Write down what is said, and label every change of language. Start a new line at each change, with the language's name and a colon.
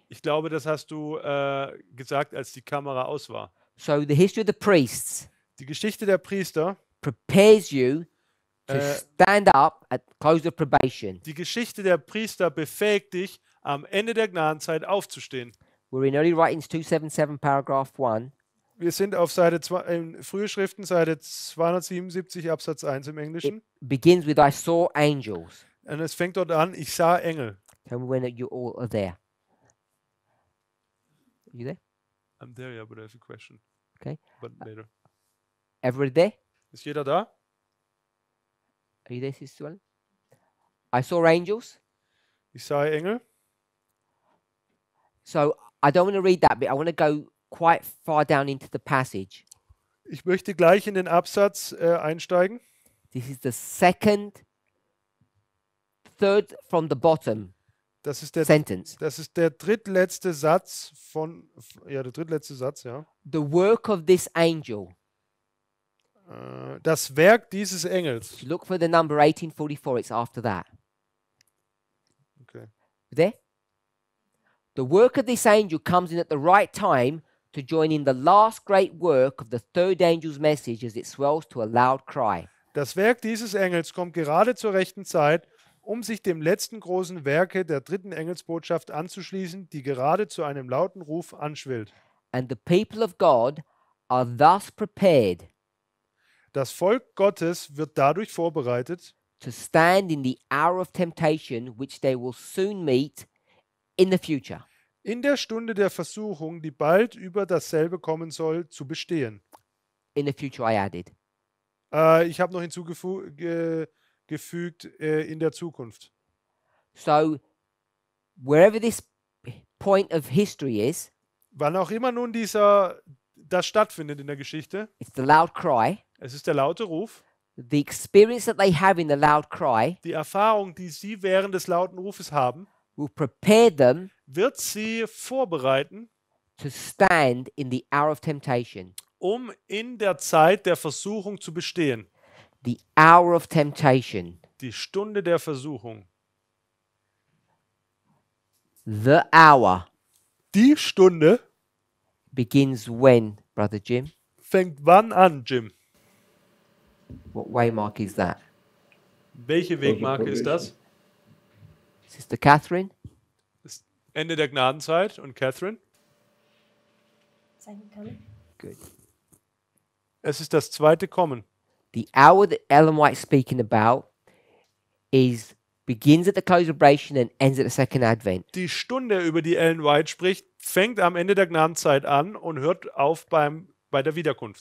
German: Ich glaube, das hast du gesagt, als die Kamera aus war.
English: So the history of the priests
German: Die Geschichte der Priester,
English: prepares you to stand up at close of probation.
German: die Geschichte der Priester befähigt dich, am Ende der Gnadenzeit aufzustehen.
English: We're in Early Writings 277, paragraph 1.
German: Wir sind auf Seite Frühe Schriften, Seite 277, Absatz 1 im Englischen.
English: Begins with I saw angels.
German: Und es fängt dort an, ich sah Engel.
English: Tell me when you all are there. Are you there? I'm there, yeah, but I have a question. Okay. But later. Everybody there?
German: Ist jeder da?
English: Are you there, Sister Ellen? I saw angels.
German: Ich sah Engel.
English: So I don't want to read that bit. I want to go quite far down into the passage.
German: Ich möchte gleich in den Absatz einsteigen.
English: This is the third from the bottom
German: Das ist der
English: sentence.
German: drittletzte Satz der drittletzte Satz, ja.
English: The work of this angel.
German: Das Werk dieses Engels.
English: If you look for the number 1844, it's after that. Okay. There? The work of this angel comes in at the right time to join in the last great work of the third angel's message as it swells to a loud cry.
German: Das Werk dieses Engels kommt gerade zur rechten Zeit, um sich dem letzten großen Werke der dritten Engelsbotschaft anzuschließen, die gerade zu einem lauten Ruf anschwillt.
English: And the people of God are thus prepared
German: Das Volk Gottes wird dadurch vorbereitet,
English: to stand in the hour of temptation which they will soon meet in the future.
German: in der Stunde der Versuchung, die bald über dasselbe kommen soll, zu bestehen.
English: In the future, I added.
German: Ich habe noch hinzugefügt, in der Zukunft.
English: So, wherever this point of history is,
German: Wann auch immer nun das stattfindet in der Geschichte,
English: it's the loud cry.
German: es ist der laute Ruf,
English: The experience that they have in the loud cry
German: die Erfahrung, die sie während des lauten Rufes haben,
English: will prepare them
German: wird sie vorbereiten,
English: to stand in the hour of temptation.
German: um in der Zeit der Versuchung zu bestehen.
English: The hour of temptation.
German: Die Stunde der Versuchung.
English: The hour
German: Die Stunde
English: begins when, Brother Jim?
German: fängt wann an, Jim?
English: What waymark is that?
German: Welche Wegmarke ist das?
English: Sister Catherine?
German: Das Ende der Gnadenzeit. Und Catherine?
English: Second coming. Good.
German: Es ist das zweite Kommen.
English: The hour that Ellen White's speaking about begins at the close of probation and ends at the second advent.
German: Die Stunde, über die Ellen White spricht, fängt am Ende der Gnadenzeit an und hört auf bei der Wiederkunft.